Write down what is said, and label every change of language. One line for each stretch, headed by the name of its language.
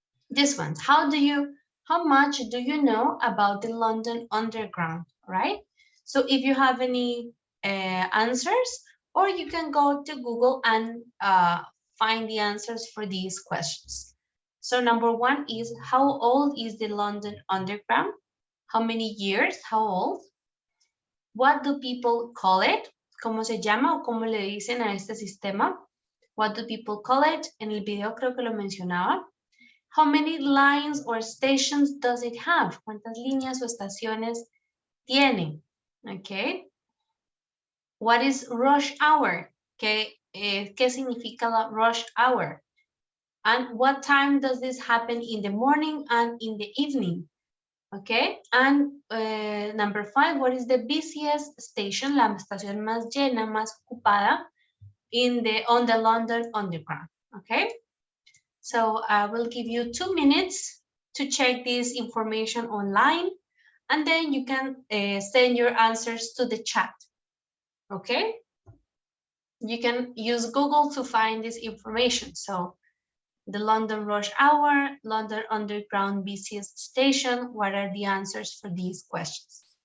English: This one, how much do you know about the London Underground, right? So if you have any answers, or you can go to Google and find the answers for these questions. So number one is, how old is the London Underground? How many years? How old? What do people call it?
Spanish: ¿Cómo se llama o cómo le dicen a este sistema?
English: What do people call it?
Spanish: En el video creo que lo mencionaba.
English: How many lines or stations does it have?
Spanish: ¿Cuántas líneas o estaciones tiene? Okay.
English: What is rush hour?
Spanish: ¿Qué significa la rush hour?
English: And what time does this happen in the morning and in the evening? Okay. And number 5, what is the busiest station?
Spanish: La estación más llena, más ocupada
English: on the London Underground. Okay. So I will give you 2 minutes to check this information online, and then you can send your answers to the chat, okay? You can use Google to find this information. So the London rush hour, London Underground busiest station, what are the answers for these questions?